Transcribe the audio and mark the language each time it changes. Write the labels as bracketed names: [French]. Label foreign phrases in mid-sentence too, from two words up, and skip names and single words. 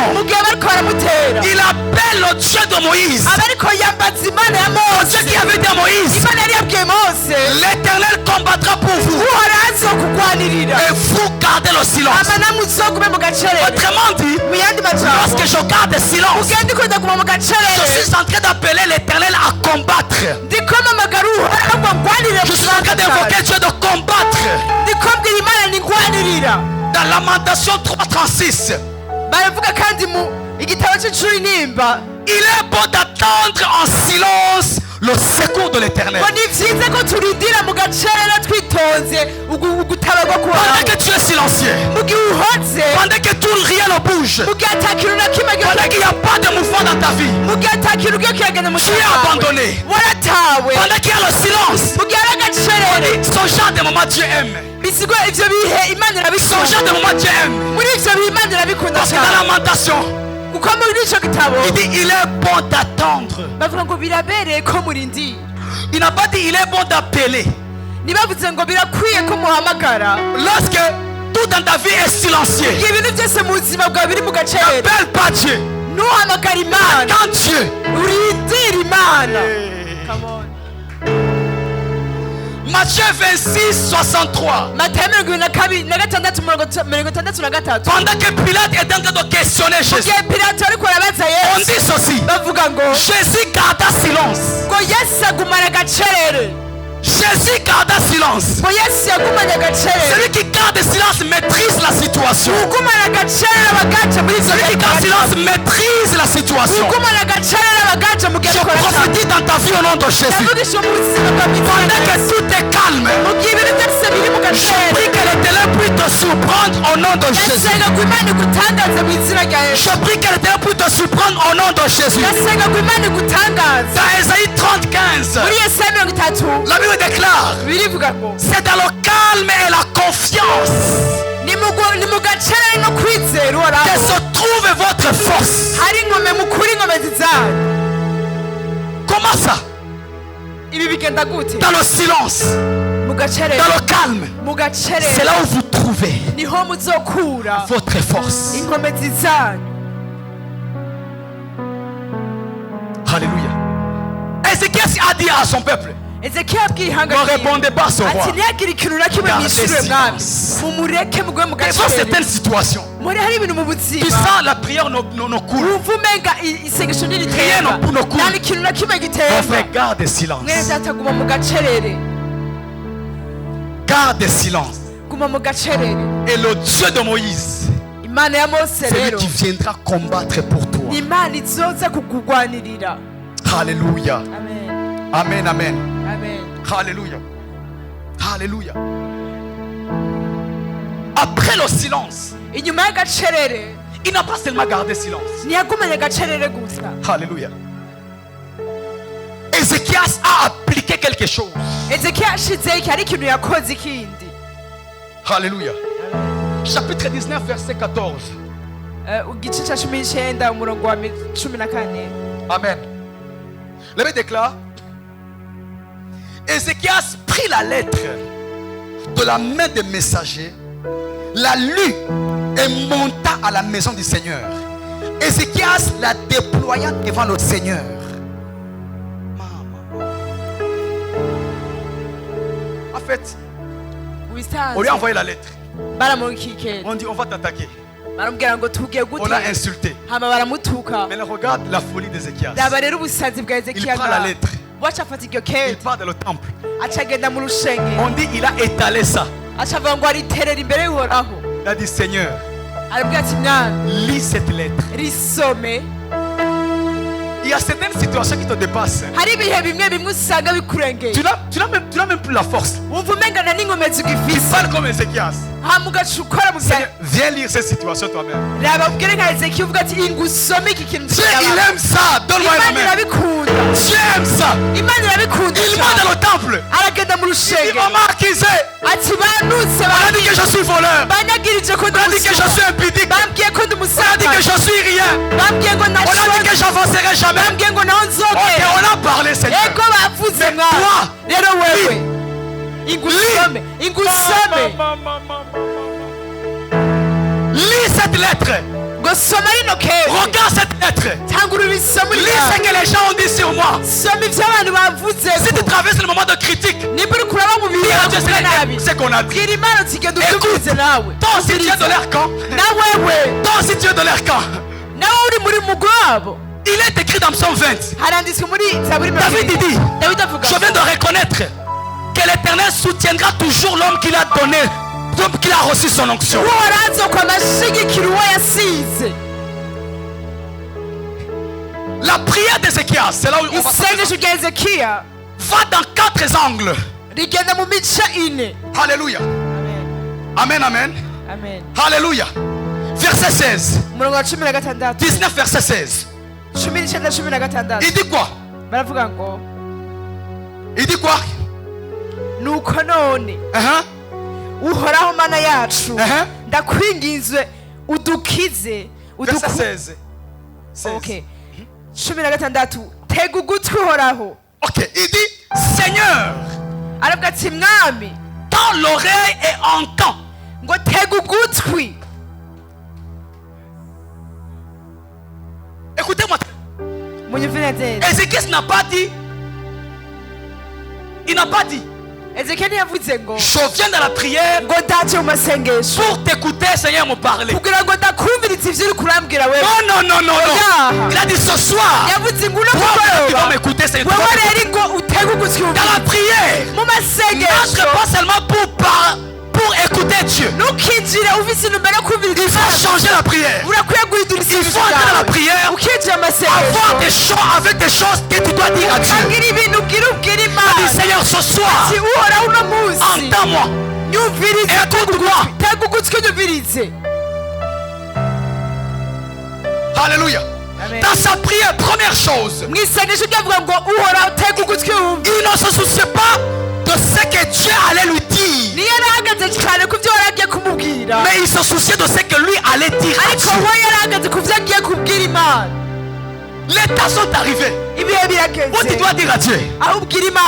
[Rundi] mu gihe bariko baramutera, [French] Il appelle le Dieu de Moïse. [Rundi] aba ariko yambaza imana ya [French] Le [Rundi] mose. [French] Dieu qui avait dit à Moïse: [Rundi] imana yari yabwiye mose [French] l'Éternel combattra pour vous [Rundi] uhoraho azokugwanirira [French] et vous gardez le silence. [Rundi] ama namwe uzogume mu gacerere. [French] Autrement dit, [Rundi] mu yandi majambo [French] lorsque je garde le silence, [Rundi] ugende ukunda kuguma mu [French] je [Rundi] gacerere [French] suis en train d'appeler l'Éternel à combattre. [Rundi] ndikomamagara uhoraho ngo [French] train d'invoquer Dieu de combattre. [Rundi] ndikubwira imana ningwanirira. [French] Dans Lamentation 3:36, [Rundi] baravuga kandi mu igitabo cy'icuri nimba [French] il est bon d'attendre en silence le secours de l'Éternel. [Rundi] ngo ni byiza ko turindira mu gacerera twitonze ugutabarwa [French] Pendant [Rundi] kuwawe [French] que tu es silencieux, [Rundi] mu gihe uhoze [French] pendant que tout rien ne bouge, [Rundi] mu gihe atakintu na kimwe [French] pendant qu'il n'y a pas de mouvement dans ta vie, [Rundi] mu gihe atakintu ugiye kiragenda mu [French] tu es abandonné. [Rundi] waratawe [French] Pendant qu'il y a le silence, [Rundi] mu gihe ari agacerere [French] ce genre de moment Dieu aime. [Rundi] bisigwa ivyo bihe imana [French] Ce [Rundi] irabikunda [French] genre de moment Dieu aime. [Rundi] muri ivyo bihe imana irabikunda [French] Parce que dans [Rundi] cyane [French] Lamentation, [Rundi] kuko muri ico gitabo [French] il dit il est bon d'attendre. [Rundi] bavuga ngo birabereye ko murindi [French] Il n'a pas dit il est bon d'appeler. [Rundi] ntibavuze ngo birakwiye ko muhamagara [French] Lorsque tout dans ta vie est silencieux, [Rundi] igihe ibintu byose mu buzima bwawe biri mu gacerere [French] n'appelle pas Dieu. [Rundi] ntuhamagara imana [French] Quand Dieu, [Rundi] urindira imana [English] Come on. [French] Matthieu 26:63. [Rundi] matayo 26:63 [French] Pendant que Pilate est en train de questionner Jésus, [Rundi] igihe pilato ariko arabaza [French] on [Rundi] yesu [French] dit ceci. [Rundi] bavuga ngo [French] Jésus garda silence. [Rundi] ngo yesu agumana agacerere [French] Jésus garda silence. [Rundi] ngo yesu yagumanye agacerere [French] Celui qui garde silence maîtrise la situation. [Rundi] ugumana agacerere abagaca muri ivyo [French] Celui qui garde silence maîtrise la situation. [Rundi] ugumana agacerere abagaca mu gihe [French] Je [Rundi] ariko araca [French] prophétise dans ta vie au nom de Jésus. [Rundi] ndavugisha mu buzima bwa [French] Pendant que [Rundi] bitanga [French] tout est calme, [Rundi] mu gihe ibintu byose biri mu [French] je [Rundi] gacerere [French] prie que l'Éternel puisse te surprendre au nom de Jésus. [Rundi] ndasenga ko imana igutangaze mu izina rya yesu [French] Je prie que l'Éternel puisse te surprendre au nom de Jésus. [Rundi] ndasenga ko imana igutangaze [French] Dans Ésaïe 30:15, [Rundi] muri yesaya 30 [French] la Bible déclare, [Rundi] birivuga ngo [French] c'est dans le calme et la confiance [Rundi] ni mu gacerere no kwizera [French] que [Rundi] uhoraho [French] se trouve votre force. [Rundi] hari ingome mu kuri inkomezi zanyu [French] Comment ça? [Rundi] ibi bigenda gute [French] Dans le silence, [Rundi] mu gacerere [French] dans le calme, [Rundi] mu [French] c'est [Rundi] gacerere [French] là où vous trouvez [Rundi] niho muzokura [French] votre force. [Rundi] inkomezi zanyu [French] Alléluia. Ézéchias a dit à son peuple, [Rundi] ezekiya abwiye ihanga [French] ne [Rundi] ryiwe [French] répondez pas à ce roi. [Rundi] ati ntiyagire ikintu na kimwe [French] Gardez [Rundi] mwishyure mwami [French] silence. [Rundi] mumureke mugwe mu [French] Devant [Rundi] gacerere [French] certaines situations, [Rundi] muri hari ibintu mu [French] tu [Rundi] buzima [French] sens la prière ne coule. [Rundi] wumva umenga isengesho [French] Rien [Rundi] ntiritemba [French] ne coule. [Rundi] nta n'ikintu na kimwe [French] Mon [Rundi] gitemba [French] frère, garde silence. [Rundi] mwene data guma mu gacerere [French] Garde silence. [Rundi] guma mu gacerere [French] Et le Dieu de Moïse, [Rundi] imana ya mose [French] c'est lui [Rundi] rero [French] qui viendra combattre pour toi. [Rundi] ni imana izoza kukugwanirira [French] Alléluia. [Rundi] amen [French] Amen, amen. [Rundi] amen [French] Alléluia. Alléluia. Après le silence, [Rundi] inyuma y'agacerere [French] il n'a pas seulement gardé silence. [Rundi] ntiyagumanye agacerere gusa [French] Alléluia. Ézéchias a appliqué quelque chose. [Rundi] ezekiya ashizeho iki hari ikintu yakoze ikindi [French] Alléluia. Chapitre 19, verset 14. [Rundi] igice cya 19 umurongo wa 14 [French] Amen. La Bible déclare, Ézéchias prit la lettre de la main des messagers, la lut et monta à la maison du Seigneur. Ézéchias la déploya devant le Seigneur. En fait, on lui a envoyé la lettre. [Rundi] baramukikera [French] On dit on va t'attaquer. [Rundi] baramubwira ngo tugiye [French] On l'a [Rundi] gute [French] insulté. [Rundi] hama baramutuka [French] Mais regarde la folie d'Ézéchias. [Rundi] raba rero ubusazi bwa [French] Il [Rundi] ezekiya [French] prend la lettre. [Rundi] waca afata iryo [French] Il [Rundi] kete [French] part dans le temple. [Rundi] aca agenda mu rushenge [French] On dit il a étalé ça. [Rundi] aca avuga ngo ariterera imbere y'uhoraho [French] Il a dit Seigneur, [Rundi] arabwira ati mwana [French] lis cette lettre. [Rundi] risome [French] Il y a certaines situations qui te dépassent. [Rundi] hari ibihe bimwe bimwe usanga bikurengeye [French] Tu n'as même plus la force. [Rundi] wumva umengana n'inkomezi [French] Tu [Rundi] ugifise [French] parles comme Ézéchias. [Rundi] hama ugaca ukora mu bya [French] Seigneur, viens lire cette situation toi-même. [Rundi] raba ubwire nka ezekiya uvuga ati ingusome iki kintu [French] Dieu, il aime ça. Donne-moi la [Rundi] imana [French] main. [Rundi] irabikunda [French] Dieu aime ça. [Rundi] imana irabikunda [French] Il va [Rundi] cyane. [French] dans le temple. [Rundi] aragenda mu [French] Il [Rundi] rushenge [French] m'a accusé. [Rundi] ati banutse [French] On a dit que je suis voleur. [Rundi] banyagirije ko ndi [French] On a dit que je suis impudique. [Rundi] bambwiye ko ndi [French] On a dit que [Rundi] umusambanyi [French] je suis rien. [Rundi] bambwiye ngo [French] On a dit que [Rundi] nashonje [French] j'avancerai jamais. [Rundi] bambwiye ngo naho [French] Ok, [Rundi] nzogera [French] on a parlé, Seigneur. [Rundi] ego bavuze [French] Mais [Rundi] mwana [French] toi, [Rundi] rero wewe ingusome ingusome [French] Lis cette lettre. [Rundi] ngo soma rino kete [French] Regarde cette lettre. [Rundi] tangurura isomo [French] Lis ce que les gens ont dit sur moi. [Rundi] soma ibyo abantu bavuze [French] Si tu traverses le moment de critique, [Rundi] nimba uri kuraba mu bihe [French] dis à Dieu [Rundi] bavuga nabi [French] c'est qu'on a dit. [Rundi] bwira imana utigenda [French] Écoute, [Rundi] ubyumvirize nawe [French] toi si tu es de leur camp, [Rundi] na wewe [French] toi si tu es de leur camp, [Rundi] nawe uri muri mugwi wabo [French] il est écrit dans Psaume 20. [Rundi] haranditswe muri zaburi [French] David dit, [Rundi] dawidi avuga [French] je viens de reconnaître que l'Éternel soutiendra toujours l'homme qu'il a donné, l'homme qu'il a reçu son onction. [Rundi] uhoraho azokwama ashigikira uwo yasize. [French] La prière d'Ézéchias, c'est là où on va [Rundi] isengesho rya Hezekiya [French] va dans 4 angles. [Rundi] rigenda mu mice ine. [French] Alléluia. Amen. Amen, amen. Amen. Alléluia. Verset 16. [Rundi] umurongo wa 16 [French] 19, verset 16. [Rundi] 19 16. [French] Il dit quoi? [Rundi] baravuga ngo [French] Il dit quoi? [Rundi] nuko none uhoraho mana yacu ndakwinginze udukize [French] Verset 16. [Rundi] Okay. 16 tega ugutwi uhoraho. [French] Ok, il dit Seigneur, [Rundi] aravuga ati mwami [French] tends l'oreille et entends. [Rundi] ngo tega ugutwi. [French] Écoutez-moi. [Rundi] munyumvire neza. [French] Ézéchias n'a pas dit. Il n'a pas dit. [Rundi] Ezekiya ntiyavuze ngo [French] Je viens dans la prière [Rundi] ngo ndaje mu masengesho [French] pour t'écouter, Seigneur, me parler. [Rundi] kugira ngo ndakumvirize ivyo uri kurambwira wewe. [French] Non. [Rundi] Oya. [French] Il a dit ce soir. [Rundi] yavuze ngo uno [French] Toi, tu vas [Rundi] mugoroba [French] m'écouter, Seigneur. [Rundi] wewe rero ngo utege ugutwi [French] Dans la prière, [Rundi] mu masengesho. [French] n'entre pas seulement pour écouter Dieu. [Rundi] ntukinjire ufise intumbero yo kumviriza [French] Il faut changer la prière. [Rundi] urakwiye guhindura [French] Il faut entrer dans la prière. [Rundi] ukinjira [French] Avoir [Rundi] amasengesho [French] des choses avec des choses que tu dois dire à Dieu. [Rundi] ukagira ibintu ubwira [French] Il dit [Rundi] imana [French] Seigneur, ce soir, [Rundi] ati uhoraho uno munsi [French] entends-moi. [Rundi] nyumvirize [French] Écoute-moi. [Rundi] tega ugutwi nyumvirize. [French] Alléluia. Amen. Dans sa prière, première chose, [Rundi] mu isengesho ryavuga ngo uhoraho tega ugutwi wumve. [French] il ne se souciait pas de ce que Dieu allait lui dire. [Rundi] niyo yarahagaze cyane ku byo wari agiye kumubwira [French] Mais il se souciait de ce que lui allait dire à [Rundi] ariko [French] Dieu. [Rundi] we yarahagaze ku byo agiye kubwira imana. [French] Les temps sont arrivés [Rundi] ibihe [French] où tu [Rundi] birageze [French] dois dire à Dieu, [Rundi] aho ubwira imana